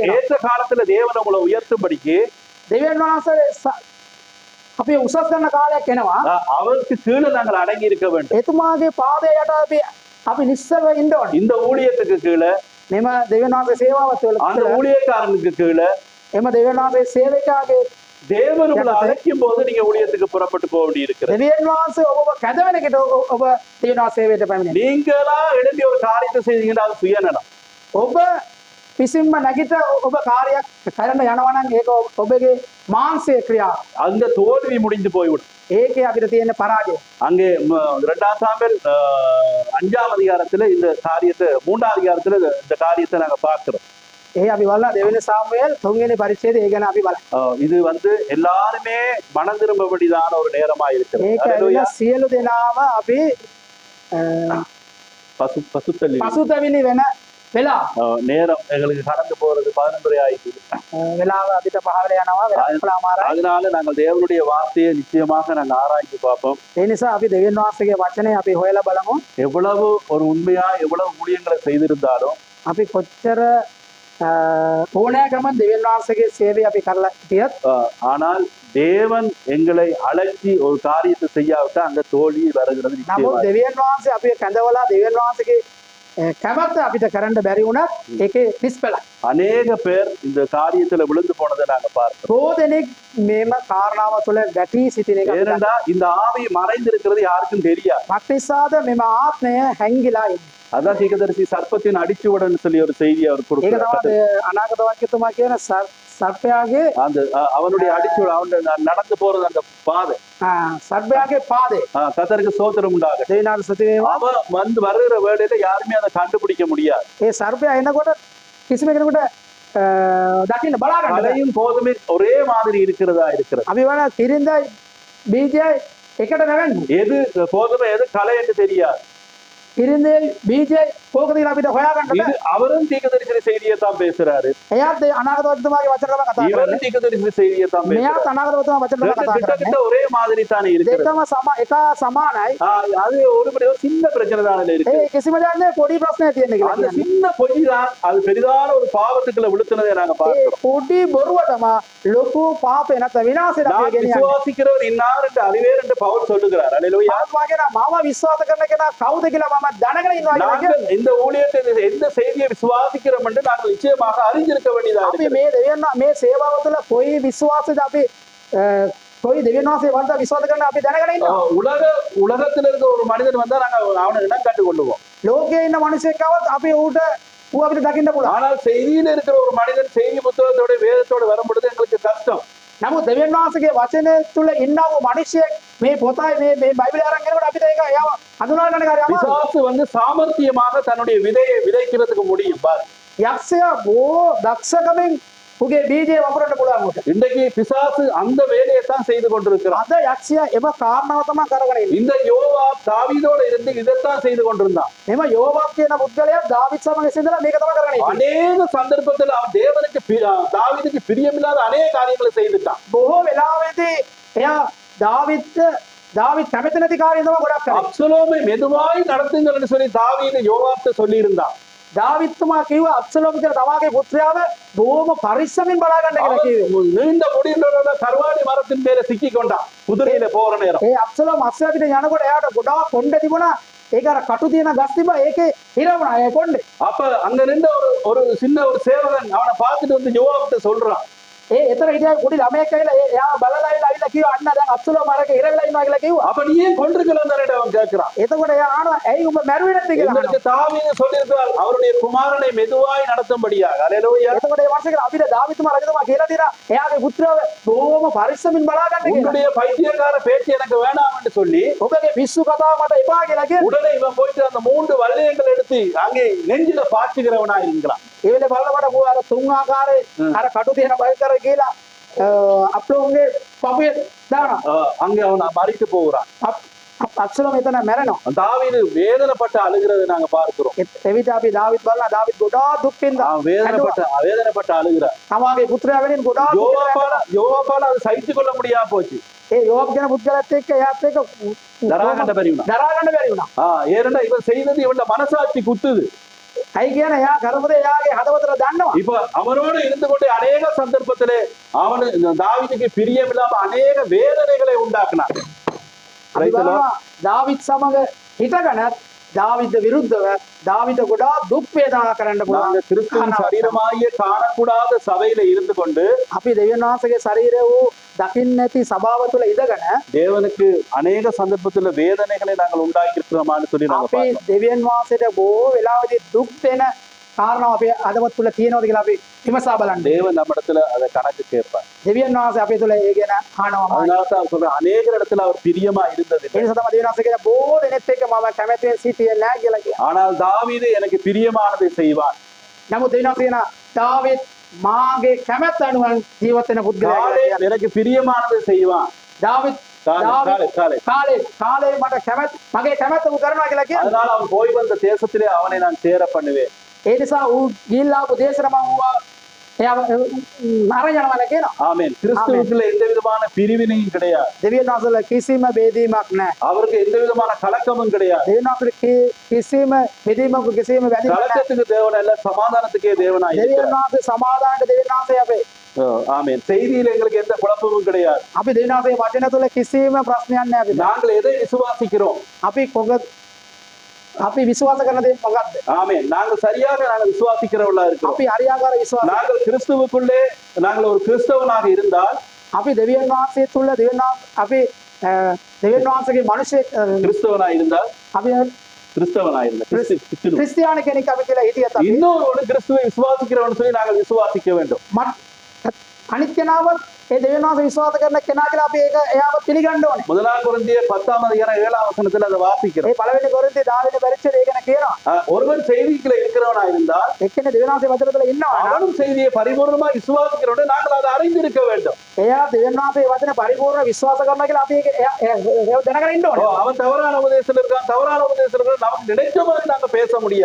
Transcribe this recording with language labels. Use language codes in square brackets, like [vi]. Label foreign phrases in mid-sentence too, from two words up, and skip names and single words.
[ta] ஏற்ற காலத்துல தேவன் உங்களை உயர்த்தும்படிக்கு [si] දෙවියන් වහන්සේ අපි උසස් කරන කාලයක් එනවා. [ta] அவருக்கு கீழே நாங்கள் அடங்கி இருக்க வேண்டும். [si] එතුමාගේ පාදයේ යට අපි නිස්සව ඉන්න ඕනේ. [ta] இந்த ஊழியத்துக்கு கீழே [si] මෙම දෙවියන් වහන්සේ සේවාව තුළ [ta] அந்த ஊழியக்காரனுக்கு கீழே [si] එම දෙවියන් වහන්සේ සේවකයාගේ [ta] தேவன் உங்களை அழைக்கும் போது நீங்க ஊழியத்துக்கு புறப்பட்டு போக வேண்டி இருக்கிறது. [si] දෙවියන් වහන්සේ ඔබව කැදවෙන එකට ඔබ දෙවියන් වහන්සේ සේවයට පැමිණෙනවා. [ta] நீங்களா எழுப்பி ஒரு காரியத்தை செய்தீங்கன்னா அது சுயநலம். [si] ඔබ විසින්ම නැගිට ඔබ කාර්යයක් කරන්න යනවා නම් ඒක ඔබගේ මානසික ක්‍රියාව. [ta] அந்த தோல்வி முடிந்து போய்விடும். [si] ඒකේ අපිට තියෙන පරාජය. [ta] அங்கே 2 சாமுவேல் 5ஆம் அதிகாரத்துல இந்த காரியத்தை 3ஆம் அதிகாரத்துல இந்த காரியத்தை நாங்க பார்க்கிறோம். [si] ඒ අපි බලලා දෙවෙනි සාමුவேල් 3 වෙනි පරිච්ඡේදය ඒ ගැන අපි බලමු. [ta] இது வந்து எல்லாருமே மனம் திரும்பபடிதான ஒரு நேரமா இருக்கிறது. [si] ඒක සියලු දෙනාම අපි පසුතැවිලි වෙන වෙලාව. [ta] நேரம் எங்களுக்கு கடந்து போறது 11:30 ஆயிடுச்சு. [si] වෙලාව අපිට පහවල යනවා වෙලාවමාරයි. [ta] அதனால நாங்கள் தேவனுடைய வார்த்தையை நிச்சயமாக நாங்க ஆராய்ந்து பார்ப்போம். [si] ඒ නිසා අපි දෙවියන් වහන්සේගේ වචනේ අපි හොයලා බලමු. [ta] எவ்வளவு ஒரு உண்மையா எவ்வளவு ஊழியங்களை செய்திருந்தாலும் [si] අපි කොච්චර ඕනෑකම දෙවියන් වහන්සේගේ සේවය අපි කරලා හිටියත් [ta] ஆனால் தேவன் எங்களை அழைச்சி ஒரு காரியத்தை செய்யாவிட்டா அங்க தோல்வி வருகிறது நிச்சயமா. [si] නමුත් දෙවියන් වහන්සේ අපි කැඳවලා දෙවියන් වහන්සේගේ කැමැත්ත අපිට කරන්න බැරි වුණත් ඒකේ නිෂ්ඵලයි. [ta] அநேக பேர் இந்த காரியத்துல விழுந்து போனதை நாங்க பார்க்கிறோம். [si] බොහෝදෙනෙක් මේම කාරණාව තුළ ගැටී සිටින එක. [ta] ஏனென்றா இந்த ஆவி மறைந்திருக்கிறது யாருக்கும் தெரியாது. [si] මක්නිසාද මෙම ආත්මය හැංගිලා ඉන්නේ. [ta] அதான் தீர்க்கதரிசி சர்ப்பத்தின் அடிச்சுவடன் சொல்லி ஒரு செய்தி அவர் [si] ඒක [ta] கொடுக்கிறார். [si] තමයි අනාගතවාක්‍යතුමා කියන සර්පයාගේ [ta] அந்த அவனுடைய அடிச்சுவடு அவன் நடந்து போறது அந்த பாதை [si] සර්පයාගේ පාදේ. [ta] கர்த்தருக்கு ஸ்தோத்திரம் உண்டாகட்டும். [si] දෙවියන්ට ස්තුති වේවා. [ta] அவன் வந்து வருகிற வேளையில யாருமே அதை கண்டுபிடிக்க முடியாது. [si] ඒ සර්පයා එනකොට කිසිම කෙනෙකුට දකින්න බලා ගන්න බැහැ. [ta] கலையும் போதுமே ஒரே மாதிரி இருக்கிறதா இருக்கிறது. [si] අපි වන තිරින්දයි බීජයයි එකට නැවෙන්නේ. [ta] எது போதுமே எது கலை என்று தெரியாது. [si] තිරින්දයි බීජයයි කෝකද කියලා අපිට හොයාගන්න [ta] இது [si] බෑ. [ta] அவரும் தீர்க்கதரிசன செய்தியை தான் பேசுறாரு. [si] එයාත් ඒ අනාගතවතුමාගේ වචන තමයි කතා [ta] இவரும் [si] කරන්නේ. [ta] தீர்க்கதரிசன செய்தியை தான் பேசுறாரு. [si] මෙයාත් අනාගතවතුමා වචන තමයි කතා [ta] கிட்டத்தட்ட [si] කරන්නේ. [ta] ஒரே மாதிரி தானே இருக்கிறது. [si] දෙකම සමානයි. [ta] அது ஒரு சின்ன பிரச்சனை தானே இருக்கு. [si] ඒ කිසිම දෙයක් නෑ පොඩි ප්‍රශ්නයක් තියෙන කියලා [ta] அந்த [si] කියන්නේ. [ta] சின்ன பொய் தான் அது பெரிதான ஒரு பாவத்துக்குள்ள விழுத்துனதை நாங்க [si] ඒ [ta] பார்க்கிறோம். [si] පොඩි බොරුව තමයි ලොකු පාපේ නැත්නම් විනාශයට [ta] நான் [si] අපි ගෙනියන්නේ. [ta] விசுவாசிக்கிறவர் இன்னார் என்று அறிவேர் என்று பவுல் சொல்லுகிறார். அல்லேலூயா. [si] ආත්මාගෙන මම විශ්වාස කරන කෙනා කවුද කියලා මම දැනගෙන ඉන්නවා කියලා [ta] நாங்கள் இந்த ஊழியத்தை எந்த செய்தியை விசுவாசிக்கிறோம் என்று நாங்கள் நிச்சயமாக அறிந்திருக்க வேண்டியதா [si] අපි [ta] இருக்கு. [si] මේ දෙවියන් මේ සේවාව තුළ කොයි විශ්වාසද අපි කොයි දෙවියන් වහන්සේ වන්ද විශ්වාස කරන අපි දැනගෙන ඉන්නවා. [ta] உலகத்துல இருக்க ஒரு மனிதன் வந்தா நாங்க அவனை இடம் கண்டு கொள்ளுவோம். [si] ලෝකයේ ඉන්න මිනිසෙක්වවත් අපි ඌට ඌ අපිට දකින්න පුළුවන්. [ta] ஆனால் செய்தியில இருக்கிற ஒரு மனிதன் செய்தி புத்தகத்தோட வேதத்தோட வரும் பொழுது எங்களுக்கு கஷ்டம். [si] නමුත් දෙවියන් වහන්සේගේ වචනය තුළ ඉන්නා වූ මිනිසෙක් මේ පොතයි මේ බයිබලය අරන් ගෙනකොට අපිට ඒක එයාව හඳුනා ගන්න කාර්යය අමාරුයි. [ta] பிசாசு வந்து சாமர்த்தியமாக தன்னுடைய விதையை விதைக்கிறதுக்கு முடியும் பாரு. [si] යක්ෂයා බොහෝ දක්ෂකමින් උගේ බීජය වපුරන්න පුළුවන් උට. [ta] இன்றைக்கு பிசாசு அந்த வேலையை தான் செய்து கொண்டிருக்கிறான். [si] අද යක්ෂයා එම කාරණාව තමයි කරගෙන ඉන්නේ. [ta] இந்த யோவாப் தாவீதோட இருந்து இதைத்தான் செய்து கொண்டிருந்தான். [si] එම යෝවාබ් කියන පුද්ගලයා දාවිත් සමග ඉඳලා මේක තමයි කරගෙන ඉන්නේ. [ta] அநேக சந்தர்ப்பத்தில் அவன் தேவனுக்கு தாவீதுக்கு பிரியமில்லாத அநேக காரியங்களை செய்துட்டான். [si] බොහෝ වෙලාවෙදී එයා දාවිත් කැමති නැති කාර්යය තමයි ගොඩක් කරන්නේ. [ta] அப்சலோமை மெதுவாய் நடத்துங்கள்னு சொல்லி தாவீது யோவாப்ட்ட சொல்லி இருந்தான். [si] දාවිත්තුමා කිව්වා අබ්සලෝම් කියලා තමාගේ පුත්‍රයාව බොහොම පරිස්සමින් බලා ගන්න කියලා කිව්වේ. [ta] நீண்ட முடியுள்ள கருவாடி மரத்தின் மேல சிக்கி கொண்டான் குதிரையில போற நேரம். [si] ඒ අබ්සලෝම් අස්සයාට යනකොට එයාට ගොඩාක් කොණ්ඩ තිබුණා. ඒක අර කටු තියෙන ගස් තිබ්බා. ඒකේ හිර වුණා ඒ කොණ්ඩේ. [ta] அப்ப அங்க நின்ற ஒரு சின்ன ஒரு சேவகன் அவனை பார்த்துட்டு வந்து யோவாப்ட்ட சொல்றான். [si] ඒ එතන හිටියා පොඩි ළමයෙක් ඇවිල්ලා එයා බලලා ඇවිල්ලා කිව්වා අන්න දැන් අබ්සලෝම් අරක හිර වෙලා ඉන්නවා කියලා කිව්වා. [ta] அப்ப நீ ஏன் கொண்டிருக்கலன்னு அவன் கேட்கிறான். [si] එතකොට එයා ආනවා ඇයි උඹ මැරුවේ නැත්තේ කියලා. [ta] எங்களுக்கு தாவீது சொல்லியிருக்கிறார் அவருடைய குமாரனை மெதுவாய் நடத்தும்படியாக. அல்லேலூயா. [si] එතකොට ඒ වංශිකලා අපිට දාවිතුමා රජතුමා කියලා දෙනවා එයාගේ පුත්‍රයාව බොහොම පරිස්සමින් බලා ගන්න කියලා. [ta] உன்னுடைய பைத்தியக்கார பேச்சு எனக்கு வேண்டாம் என்று சொல்லி [si] ඔබගේ පිස්සු කතාව මට එපා කියලා කියන. [ta] உடனே இவன் போயிட்டு அந்த 3 வல்லையங்களை எடுத்து அங்கே நெஞ்சில பாய்ச்சுகிறவனா இருக்கிறான். [si] ඒ වෙලේ බලනකොට මෝ අර තුන් ආකාරයේ අර කටු තියෙන බයිකර කියලා අප්ලෝගේ පපුවේ දානවා. [ta] அங்கே அவன் மறித்து போகிறான். [si] අබ්සලෝම් එතන මැරෙනවා. [ta] தாவீது வேதனைப்பட்டு அழுகிறதை நாங்க பார்க்கிறோம். [si] එවිට අපි දාවිත් බලලා දාවිත් ගොඩාක් දුක් විඳා. [ta] அவன் வேதனைப்பட்டு அழுகிறார். [si] තමාගේ පුත්‍රයා වෙනින් ගොඩාක් දුක් විඳා. [ta] யோவாபால அது சகித்து கொள்ள முடியாம போச்சு. [si] ඒ යෝබ් කියන පුද්ගලයාත් එක්ක එයාත් එක්ක දරා ගන්න බැරි වුණා. [ta] ஏன்னா இவன் செய்தது இவன் மனசாட்சி குத்துது. [si] ඇයි කියන එයා කරපදේ එයාගේ හදවතට දන්නවා. [ta] இப்ப அவனோடு இருந்து கொண்டு அநேக சந்தர்ப்பத்திலே அவன் தாவீதுக்கு பிரியமில்லாம அநேக வேதனைகளை உண்டாக்குனான். [si] දාවිත් සමග හිටගෙන දාවිද විරුද්ධව දාවිද ගොඩාක් දුක් වේදනා කරන්න පුළුවන්. [ta] கிறிஸ்துவின் சரீரமாகிய காணக்கூடாத சபையில இருந்து கொண்டு [si] අපි දෙවියන් වහන්සේගේ ශරීරය වූ දකින්න නැති සභාව තුළ ඉඳගෙන [ta] தேவனுக்கு அநேக சந்தர்ப்பத்துல வேதனைகளை நாங்கள் உண்டாக்கி இருக்கிறோமான்னு சொல்லி நாங்க [si] අපි [ta] பார்க்கிறோம். [si] දෙවියන් වහන්සේට බොහෝ වෙලාවදී දුක් දෙන කාරණා අපේ හදවත් තුළ තියෙනවද කියලා අපි විමසා බලන්න. [ta] தேவன் நம்மிடத்துல அதை கணக்கு கேட்பார். [si] දෙවියන් වහන්සේ අපේ තුළ ඒ ගැන අහනවා. [ta] அதனாலதான் சொல்றேன் அநேக இடத்துல அவர் பிரியமா இருந்தது. [si] ඒ නිසා තමයි දෙවියන් වහන්සේ කියන බොහෝ දෙනෙක් එක්ක මම කැමැතිව සිටියේ නැහැ කියලා කියනවා. [ta] ஆனால் தாவீது எனக்கு பிரியமானதை செய்வான். [si] නමුත් දෙවියන් වහන්සේ කියන දාවිත් මාගේ කැමැත්ත අනුව ජීවත් වෙන පුද්ගලයා කියලා. [ta] எனக்கு பிரியமானதை செய்வான். [si] දාවිත් කාලේ මට කැමැත්ත මගේ කැමැත්ත උ කරනවා කියලා කියනවා. [ta] அதனால அவன் போய் வந்த தேசத்திலே அவனை நான் சேர பண்ணுவேன். [si] ඒ නිසා ඌ ගිහිල්ලා ආපු දේශර මම එයාව අරන් යනවා කියනවා. [ta] ஆமென். கிறிஸ்துவுக்குள்ள எந்த விதமான பிரிவினையும் கிடையாது. [si] දෙවියන් වහන්සේලා කිසිම බේදීමක් නැහැ. [ta] அவருக்கு எந்த விதமான கலக்கமும் கிடையாது. [si] දෙවියන් වහන්සේ කිසිම බෙදීමක් කිසිම වැඩිමක් නැහැ. [ta] கலக்கத்துக்கு தேவன் அல்ல, சமாதானத்துக்கே தேவனாய் [si] දෙවියන් [ta] இருக்கிறார். [si] වහන්සේ සමාදානට දෙවියන් වහන්සේ අපේ. [ta] ஆமென். செய்தியில எங்களுக்கு எந்த குழப்பமும் கிடையாது. [si] අපි දෙවියන් වහන්සේ වචන තුළ කිසිම ප්‍රශ්නයක් නැහැ අපිට. [ta] நாங்கள் எதை விசுவாசிக்கிறோம்? [si] අපි විශ්වාස කරන දේ මොකක්ද? [ta] ஆமென். நாங்கள் சரியாக விசுவாசிக்கிறவர்களா இருக்கிறோம். [si] අපි හරියාකාර විශ්වාස. [ta] நாங்கள் கிறிஸ்துவுக்குள்ளே நாங்கள் ஒரு கிறிஸ்தவனாக இருந்தால் [si] අපි දෙවියන් වහන්සේ තුළ අපි දෙවියන් වහන්සේගේ මිනිසෙක් [ta] கிறிஸ்தவனாக இருந்தால் [si] අපි கிறிஸ்டிයානි කෙනෙක් අපි කියලා හිටියත් [ta] இன்னொரு கிறிஸ்துவை விசுவாசிக்கிறவன் சொல்லி நாங்கள் விசுவாசிக்க வேண்டும். [si] අනිත් කෙනාව ඒ දෙවියන් වහන්සේ විශ්වාස කරන කෙනා කියලා අපි ඒක එයාව පිළිගන්න ඕනේ. [ta] முதலாம் கொரிந்தியர் 10 வசனத்துல அதை வாசிக்கிறோம். [si] ඒ පළවෙනි කොරින්තේ 10 වෙනි පරිච්ඡේදය ගැන කියනවා. [ta] ஒருவன் செய்திக்குள்ள இருக்கிறவனா இருந்தால் [si] එක්කෙනෙක් දෙවියන් වහන්සේ වචන තුළ ඉන්නවා නම් [ta] அவனும் செய்தியை பரிபூர்ணமாக விசுவாசிக்கிறோட நாங்கள் அதை அறிந்திருக்க வேண்டும். [si] එයා දෙවියන් වහන්සේ වචන පරිපූර්ණ විශ්වාස කරනවා කියලා අපි ඒක දැනගෙන ඉන්න ඕනේ. [ta] அவன் தவறான உபதேசத்தில் இருக்கான், தவறான உபதேசத்தில் இருக்கான், நமக்கு நினைச்ச மாதிரி நாங்க பேச முடியாது.